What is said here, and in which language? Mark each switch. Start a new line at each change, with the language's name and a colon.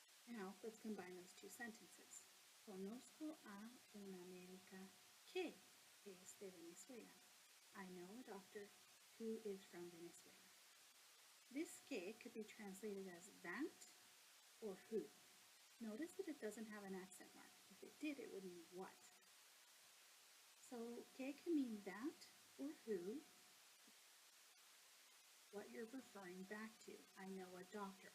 English: Now, let's combine those two sentences.
Spanish: Conozco a una médica que es de Venezuela.
English: I know a doctor who is from Venezuela. This que could be translated as that or who. Notice that it doesn't have an accent mark. If it did, it would mean what. So que can mean that or who, what you're referring back to. I know a doctor.